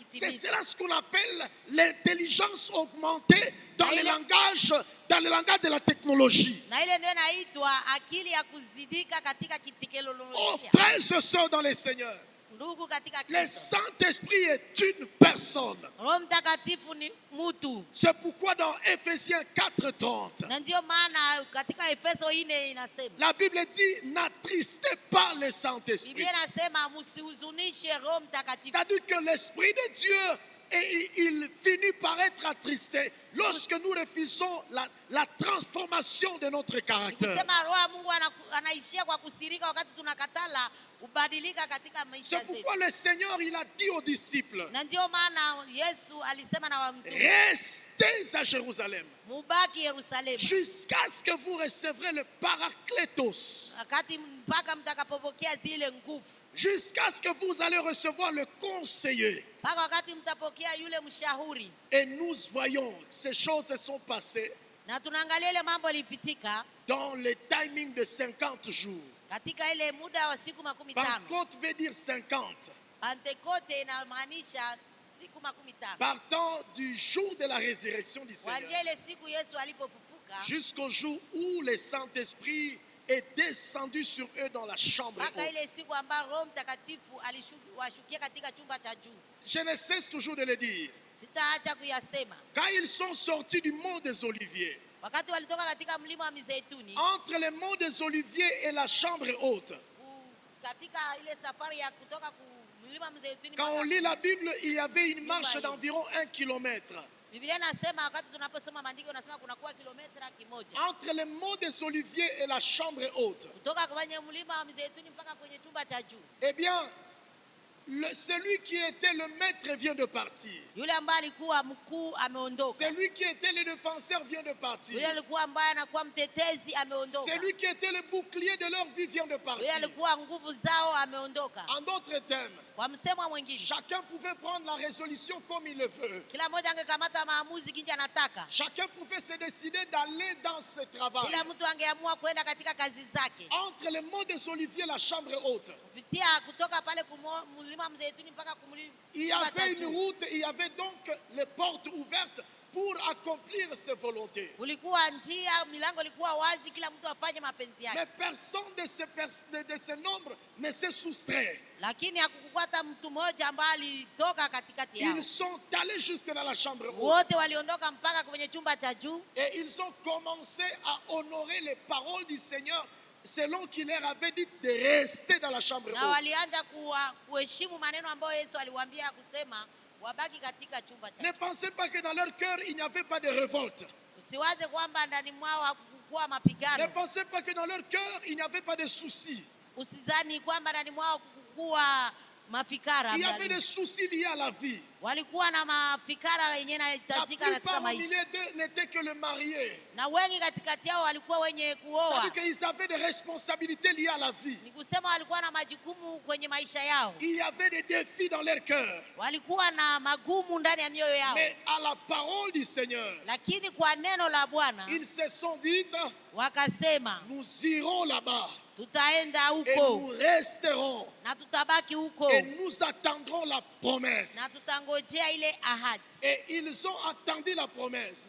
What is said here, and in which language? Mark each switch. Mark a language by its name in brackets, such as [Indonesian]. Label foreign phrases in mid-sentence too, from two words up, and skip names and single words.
[Swahili] ikitimiza. [French] cela ce qu'on appelle l'intelligence augmentée dans le langage de la technologie. [Swahili] Na ile ndio inaitwa akili ya kuzidika katika Oh, kiteknolojia. [French] frères et sœurs dans le Seigneur, [Swahili] Ndugu katika [French] le [Swahili] Kristo, [French] Saint-Esprit est une personne. [Swahili] Roho Mtakatifu ni mtu. [French] C'est pourquoi dans Ephésiens 4:30, [Swahili] Na ndio maana katika Efeso 4 inasema, [French] la Bible dit n'attristez pas le Saint-Esprit. [Swahili] Biblia inasema msihuzunishe Roho Mtakatifu. [French] C'est-à-dire que l'Esprit de Dieu, et il finit par être attristé lorsque nous refusons la transformation de notre caractère. [Swahili] Kusema Roho wa Mungu anaishia kwa kusirika wakati tunakatala ubadilika katika maisha [French] C'est [Swahili] yetu. [French] pourquoi le Seigneur, il a dit aux disciples, [Swahili] Na ndio maana Yesu alisema na wamtume, [French] restez à Jérusalem [Swahili] mubaki Yerusalemu [French] jusqu'à ce que vous recevrez le Paraclétos, [Swahili] wakati mpaka mtakapopokea zile nguvu, [French] jusqu'à ce que vous allez recevoir le conseiller. [Swahili] mpaka wakati mtapokea yule mshauri. [French] Et nous voyons, ces choses se sont passées [Swahili] Na tunaangalia ile mambo ilipitika [French] dans le timing de 50 jours. [Swahili] katika ile muda wa siku 15. [French] Pentecôte veut dire 50. [Swahili] Pentekoste inamaanisha siku 15. [French] Partant du jour de la résurrection du Seigneur [Swahili] Kuanzia ile siku Yesu alipofufuka [French] jusqu'au jour où le Saint-Esprit est descendu sur eux dans la chambre [Swahili] mpaka ile [French] haute. [Swahili] siku ambayo Roho Mtakatifu alishukia katika chumba cha juu. [French] Je ne cesse toujours de le dire. [Swahili] Sitaacha kuyasema. [French] Quand ils sont sortis du mont des Oliviers, [Swahili] Wakati walitoka katika mlima wa Mizeituni, [French] entre le mont des Oliviers et la chambre haute, [Swahili] katika ile safari ya kutoka mlima wa Mizeituni, [French] quand on lit la Bible, il y avait une marche d'environ 1 kilomètre. [Swahili] Biblia inasema wakati tunaposoma maandiko inasema kunakuwa kilomita 1 [French] Entre le mont des Oliviers et la chambre haute. [Swahili] kutoka kwenye mlima wa Mizeituni mpaka kwenye chumba cha juu. [French] Eh bien, celui qui était le maître vient de partir. [Swahili] Yule ambaye alikuwa mkuu ameondoka. [French] Celui qui était le défenseur vient de partir. [Swahili] Yule alikuwa ambaye anakuwa mtetezi ameondoka. [French] Celui qui était le bouclier de leur vie vient de [Swahili] Yule [French] partir. [Swahili] alikuwa nguvu zao ameondoka. [French] En d'autres termes, [Swahili] Kwa msemo mwingine, [French] chacun pouvait prendre la résolution comme il le veut. [Swahili] kila mmoja angekamata maamuzi kinja anataka. [French] Chacun pouvait se décider d'aller dans ce travail. [Swahili] Kila mtu angeamua kwenda katika kazi zake. [French] Entre le mont des Oliviers, la chambre haute, [Swahili] Kupitia kutoka pale mlima Mzeituni mpaka [French] il y avait une route, il y avait donc les portes ouvertes pour accomplir ses volontés. [Swahili] Kulikuwa njia, milango ilikuwa wazi, kila mtu afanye mapenzi yake. [French] Mais personne de ces nombres ne s'est soustrait. [Swahili] Lakini hakukuwa hata mtu mmoja ambaye alitoka katikati yao. [French] Ils sont allés jusque dans la chambre haute. [Swahili] Wote waliondoka mpaka kwenye chumba cha juu. [French] Et ils ont commencé à honorer les paroles du Seigneur selon qu'il leur avait dit de rester dans la chambre [Swahili] Na [French] haute. [Swahili] walianza kuheshimu maneno ambayo Yesu aliwaambia kusema wabaki katika chumba cha [French] Ne [Swahili] juu. [French] pensez pas que dans leur cœur il n'y avait pas de révolte. [Swahili] Usiwaze kwamba ndani mwao hakukuwa [French] Ne [Swahili] mapigano. [French] pensez pas que dans leur cœur il n'y avait pas de soucis. [Swahili] Usidhani kwamba ndani mwao hakukuwa mafikara. [French] Il y avait des soucis liés à la vie. [Swahili] Walikuwa na mafikara yenye [French] La [Swahili] yanahitajika katika [French] plupart au [Swahili] maisha. [French] milieu d'eux n'étaient que le marié. [Swahili] Na wengi katikati yao walikuwa wenye kuoa. [French] C'est-à-dire qu'ils avaient des responsabilités liées à la vie. [Swahili] Ni kusema walikuwa na majukumu kwenye maisha yao. [French] Il y avait des défis dans leur cœur. [Swahili] Walikuwa na magumu ndani ya mioyo yao. [French] Mais à la parole du Seigneur, [Swahili] Lakini kwa neno la Bwana [French] ils se sont dit, [Swahili] wakasema, [French] nous irons là-bas [Swahili] tutaenda [French] et nous [Swahili] huko [French] resterons [Swahili] na tutabaki huko [French] et nous attendrons la [Swahili] na [French] promesse. [Swahili] tutangojea ile ahadi. [French] Et ils ont attendu la promesse.